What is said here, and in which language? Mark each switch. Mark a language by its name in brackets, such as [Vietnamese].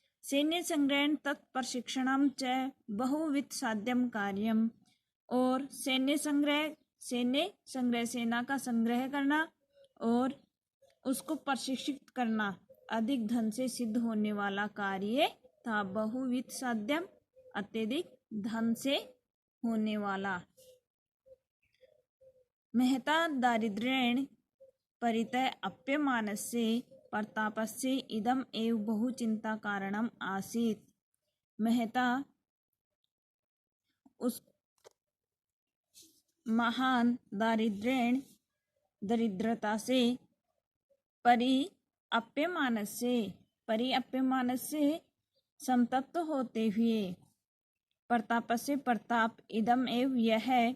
[Sanskrit] सैन्य संग्रहण तत्प्रशिक्षणम च बहुविध साध्यम कार्यम, [Hindi] और सैन्य संग्रह सेना का संग्रह करना और उसको प्रशिक्षित करना, अधिक धन से सिद्ध होने वाला कार्य था। [Sanskrit] बहुविध साध्यम, [Hindi] अत्यधिक धन से होने वाला। [Sanskrit] महता दारिद्र्येण परितः अप्यमानस्य प्रतापस्य इदम एव बहुचिंता कारणम आसीत्। [Hindi] महता उस महान दरिद्रता से परिअप्यमान से संतप्त होते हुए प्रताप से प्रताप [Sanskrit] इदम एव [Hindi] यह